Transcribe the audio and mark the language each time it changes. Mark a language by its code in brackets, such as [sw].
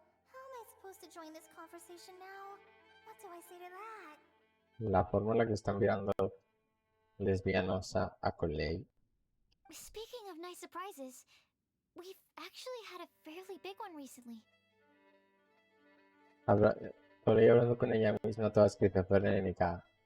[en] How am I supposed to join this conversation now? What do I say to that? [es] La forma en la que están mirando lesbianos a Conley. [en] Speaking of nice surprises, we've actually had a fairly big one recently. [es] Estoy hablando con ella misma toda esquizofrénica.